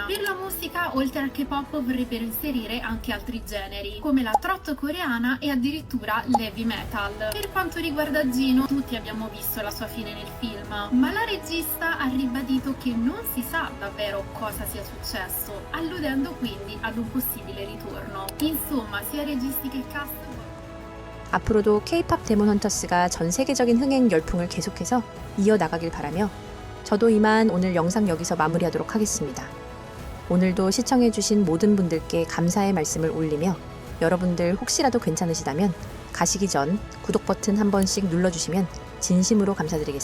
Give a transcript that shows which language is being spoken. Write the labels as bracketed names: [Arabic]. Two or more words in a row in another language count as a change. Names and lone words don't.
[Italian] Per la musica, oltre al K-pop, vorrebbero inserire anche altri generi, come la trot coreana e addirittura l' [English] heavy metal. [Italian] Per quanto riguarda Gino, tutti abbiamo visto la sua fine nel film, ma la regista ha ribadito che non si sa davvero cosa sia successo, alludendo quindi ad un possibile ritorno. Insomma, sia registi che cast. [Korean] 앞으로도 K-팝 데몬 헌터스가 전 세계적인 흥행 열풍을 계속해서 이어나가길 바라며 저도 이만 오늘 영상 여기서 마무리하도록 하겠습니다. 오늘도 시청해주신 모든 분들께 감사의 말씀을 올리며 여러분들 혹시라도 괜찮으시다면 가시기 전 구독 버튼 한 번씩 눌러주시면 진심으로 감사드리겠습니다.